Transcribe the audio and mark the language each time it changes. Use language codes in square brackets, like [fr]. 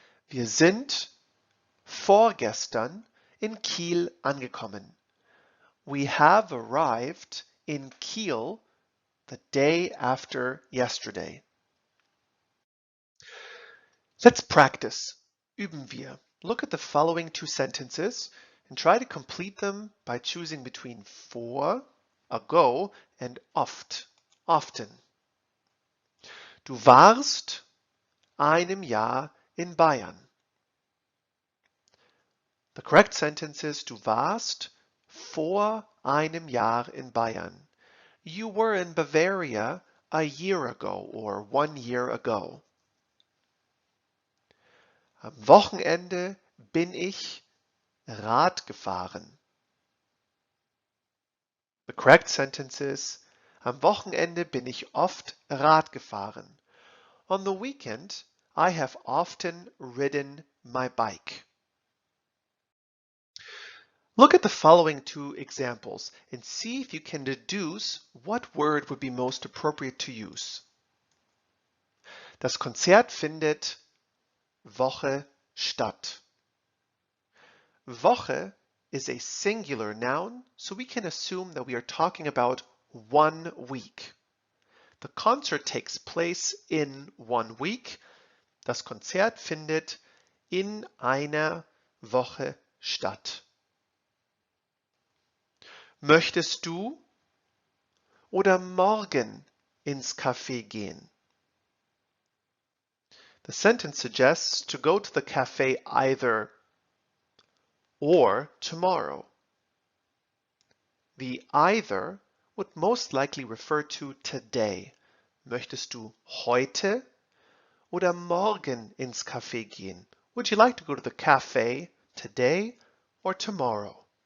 [de] Wir sind vorgestern in Kiel angekommen. [en] We have arrived in Kiel the day after yesterday. Let's practice. [de] Üben wir. [en] Look at the following two sentences and try to complete them by choosing between vor, ago, and oft, often. [de] Du warst einem Jahr in Bayern. [en] The correct sentence is [de] du warst vor einem Jahr in Bayern. [en] You were in Bavaria a year ago or 1 year ago. [de] Am Wochenende bin ich Rad gefahren. [en] The correct sentence is [de] am Wochenende bin ich oft Rad gefahren. [en] On the weekend, I have often ridden my bike. Look at the following two examples and see if you can deduce what word would be most appropriate to use. [de] Das Konzert findet Woche statt. [en] Woche is a singular noun, so we can assume that we are talking about 1 week. The concert takes place in 1 week. [de] Das Konzert findet in einer Woche statt. Möchtest du oder morgen ins Café gehen? [en] The sentence suggests to go to the cafe either or tomorrow. The either would most likely refer to today. [de] Möchtest du heute oder morgen ins Café gehen? [en] Would you like to go to the cafe today or tomorrow?